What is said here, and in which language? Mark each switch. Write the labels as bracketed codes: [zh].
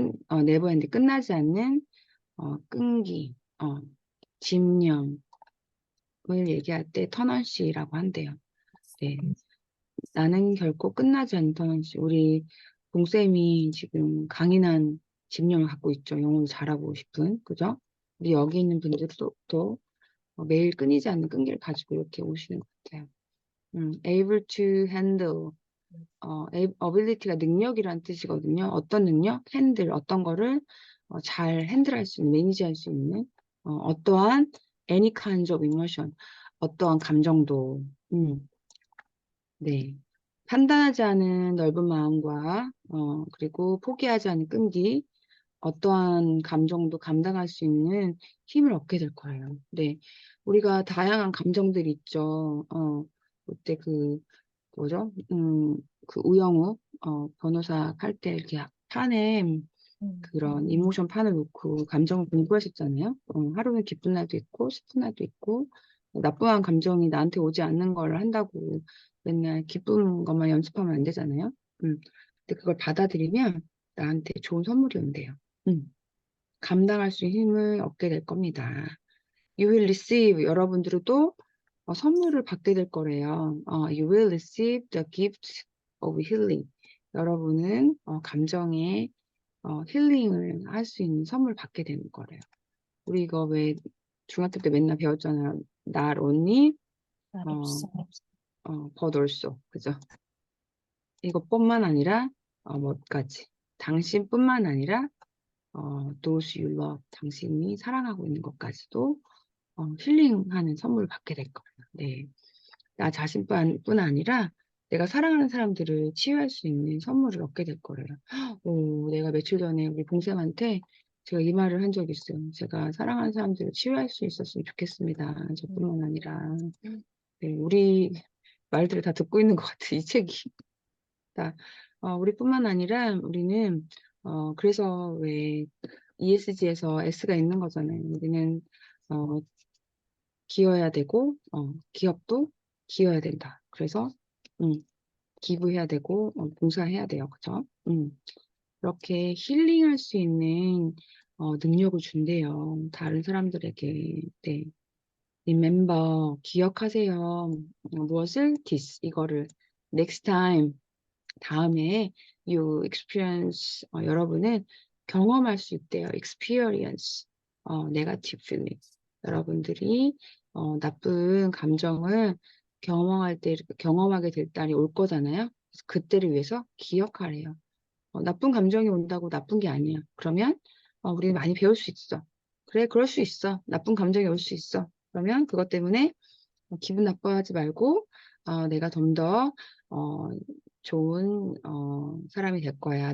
[en] never end [ko] 끝나지 않는 끈기, 집념을 얘기할 때 터넌시라고 한대요. 네. 나는 결코 끝나지 않는 터넌시. 우리 동쌤이 지금 강인한 집념을 갖고 있죠. 영어를 잘하고 싶은, 그죠? 우리 여기 있는 분들도 또 매일 끊이지 않는 끈기를 가지고 이렇게 오시는 것 같아요. [en] able to handle, [ko] ability가 능력이라는 뜻이거든요. 어떤 능력? handle, 어떤 거를 잘 핸들할 수 있는, 매니지할 수 있는, 어떠한 [en] any kinds of emotion. [ko] 어떠한 감정도. [en] 네. [ko] 판단하지 않은 넓은 마음과, 그리고 포기하지 않은 끈기, 어떠한 감정도 감당할 수 있는 힘을 얻게 될 거예요. 네. 우리가 다양한 감정들이 있죠. 그때 뭐죠? 그 우영우, 변호사 할 때 이렇게 판에 그런 이모션 판을 놓고 감정을 공부하셨잖아요. 하루는 기쁜 날도 있고, 슬픈 날도 있고, 나쁜 감정이 나한테 오지 않는 걸 한다고 맨날 기쁜 것만 연습하면 안 되잖아요. 근데 그걸 받아들이면 나한테 좋은 선물이 온대요. 감당할 수 있는 힘을 얻게 될 겁니다. [en] You will receive, [ko] 여러분들은 또 선물을 받게 될 거래요. [en] You will receive the gift of healing. [ko] 여러분은 감정의 힐링을 할 수 있는 선물 받게 되는 거래요. 우리 이거 왜 중학교 때 맨날 배웠잖아요. [en] Not only, 어, [ko] 없어. [en] but also. [ko] 그죠? 이것뿐만 아니라, 뭐까지. 당신뿐만 아니라, [en] those you love. [ko] 당신이 사랑하고 있는 것까지도 힐링하는 선물을 받게 될 거예요. 네. 나 자신뿐 아니라 내가 사랑하는 사람들을 치유할 수 있는 선물을 얻게 될 거래요. 내가 며칠 전에 우리 봉쌤한테 제가 이 말을 한 적이 있어요. 제가 사랑하는 사람들을 치유할 수 있었으면 좋겠습니다. 저뿐만 아니라. 네, 우리 말들을 다 듣고 있는 것 같아, 이 책이. 다, 우리뿐만 아니라 우리는, 그래서 왜 ESG에서 S가 있는 거잖아요. 우리는, 기여해야 되고, 기업도 기여해야 된다. 그래서, 기부해야 되고, 봉사해야 돼요. 그죠? 이렇게 힐링할 수 있는, 능력을 준대요. 다른 사람들에게. 네. [en] Remember, [ko] 기억하세요. 무엇을? [en] This, [ko] 이거를. [en] Next time, [ko] 다음에 [en] you experience, [ko] 여러분은 경험할 수 있대요. [en] experience, negative feeling. [ko] 여러분들이 나쁜 감정을 경험하게 될 날이 올 거잖아요. 그래서 그때를 위해서 기억하래요. 나쁜 감정이 온다고 나쁜 게 아니야. 그러면 우리는 많이 배울 수 있어. 그래, 그럴 수 있어. 나쁜 감정이 올 수 있어. 그러면 그것 때문에 기분 나빠하지 말고 내가 좀 더 좋은 사람이 될 거야.